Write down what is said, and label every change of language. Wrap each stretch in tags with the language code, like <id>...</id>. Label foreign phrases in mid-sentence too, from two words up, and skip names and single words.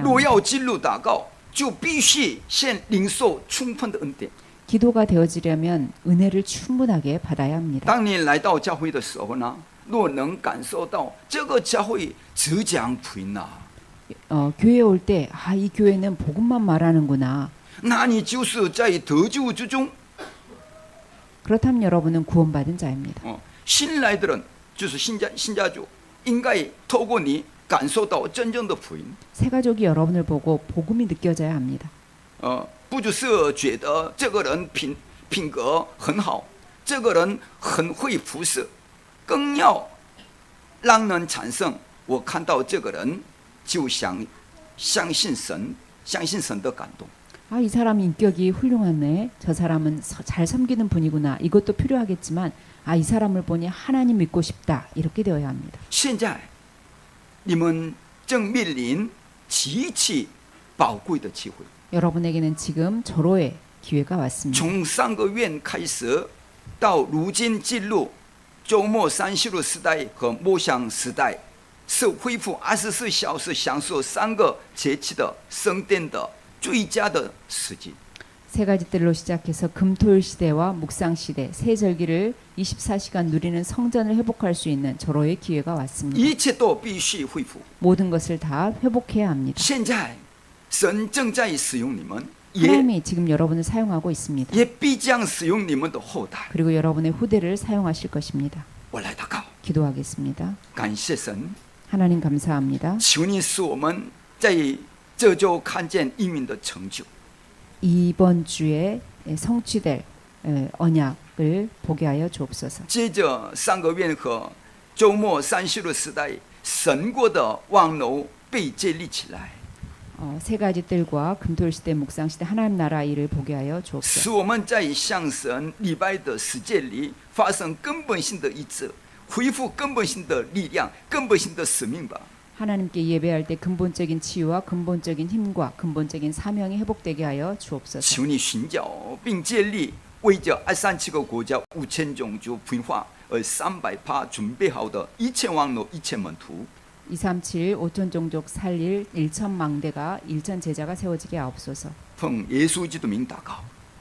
<zh>若</zh> <ko>합니다.</ko> <zh>要进入祷告，就必须先领受充分的恩典。</zh> <ko>기도가 되어지려면 은혜를 충분하게 받아야 합니다.</ko> <zh>当你来到教会的时候呢，若能感受到这个教会只讲福音啊，</zh> <ko>교회에 올 때 이 교회는 복음만 말하는구나.</ko> <zh>那你就是在得救之中。</zh> <ko>그렇다면 여러분은 구원받은 자입니다.</ko> <zh>新来的人就是新家族，应该透过你感受到真正的福音。</zh> <ko>새 가족이 여러분을 보고 복음이 느껴져야 합니다.</ko> <zh>不只是觉得这个人品格很好，这个人很会服侍，更要让人产生我看到这个人就想相信神，相信神的感动。</zh> <ko>이 사람 인격이 훌륭하네. 저 사람은 잘 섬기는 분이구나. 이것도 필요하겠지만 이 사람을 보니 하나님 믿고 싶다. 이렇게 되어야 합니다.</ko> <zh>现在你们正面临极其宝贵的机会。</zh> <ko>여러분에게는 지금 절호의 기회가 왔습니다.</ko> <zh>从上个月开始，到如今进入周末30日时代和默想时代，是恢复24小时享受3个节气的圣殿的最佳的时机。</zh> <ko>세 가지 뜰로 시작해서 금토일 시대와 묵상 시대, 세 절기를 24시간 누리는 성전을 회복할 수 있는 절호의 기회가 왔습니다.</ko> <zh>一切都必须恢复。</zh> <ko>모든 것을 다 회복해야 합니다.</ko> <zh>现在神正在使用你们，也</zh> <ko>하나님이 지금 여러분을 사용하고 있습니다.</ko> <zh>也必将使用你们的后代。</zh> <ko>그리고 여러분의 후대를 사용하실 것입니다.</ko> <zh>我来祷告，</zh> <ko>기도하겠습니다.</ko> <zh>感谢神，</zh> <ko>하나님 감사합니다.</ko> <zh>求你使我们在这周看见应允的成就。</zh> <ko>이번 주에 성취될 언약을 보게 하여 주옵소서.</ko> <zh>接着上个月和周末30日时代，神国的望楼被建立起来，</zh> <ko>세 가지 뜰과 금토일 시대, 묵상 시대 하나님 나라 일을 보게 하여</ko> <zh>使</zh> <ko>주옵소서.</ko> <zh>我们在向神礼拜的世界里发生根本性的医治，恢复根本性的力量，根本性的使命吧。</zh> <ko>하나님께 예배할 때 근본적인 치유와 근본적인 힘과 근본적인 사명이 회복되게 하여 주옵소서.</ko> <zh>求你寻找并建立为着237个国家5000种族文化而300%准备好的1000网络1000门徒。</zh> <ko>237 5천 종족 살릴 1천 망대가 1천 제자가 세워지게 하옵소서.</ko> <zh>奉耶稣基督名祷告。</zh>